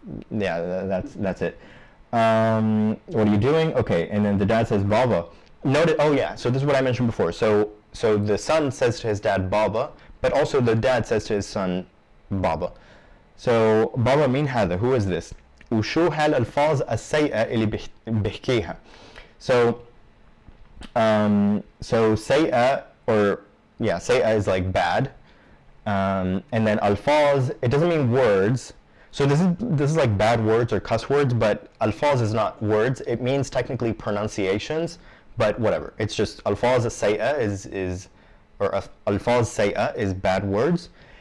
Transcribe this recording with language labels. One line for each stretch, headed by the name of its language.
English: Yeah, that's it. What are you doing? Okay, and then the dad says, Baba. Note, oh yeah, so this is what I mentioned before. So the son says to his dad, Baba, but also the dad says to his son, Baba. So Baba
Arabic: min هذا,
English: who is this?
Arabic: وشو هالألفاظ السيئة اللي بحكيها.
English: So سيئة, or yeah, سيئة is like bad, and then alfaz, it doesn't mean words. So this is like bad words or cuss words, but alfaz is not words. It means technically pronunciations, but whatever. It's just alfaz say'a is or alfaz say'a is bad words.